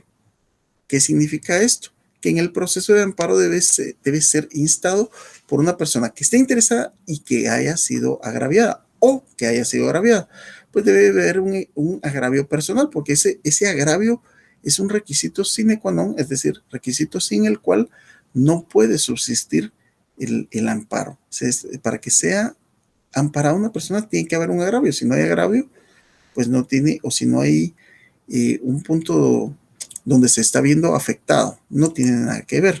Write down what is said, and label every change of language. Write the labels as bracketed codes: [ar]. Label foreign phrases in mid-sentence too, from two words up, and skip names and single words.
[es] ¿Qué significa esto? Que en el proceso de amparo debe ser instado por una persona que esté interesada y que haya sido agraviada o que haya sido agraviada. Pues debe haber un agravio personal, porque ese agravio es un requisito [la] sine qua non, [es] es decir, requisito sin el cual no puede subsistir el amparo. O sea, para que sea amparada una persona tiene que haber un agravio. Si no hay agravio, pues no tiene, o si no hay un punto donde se está viendo afectado, no tiene nada que ver.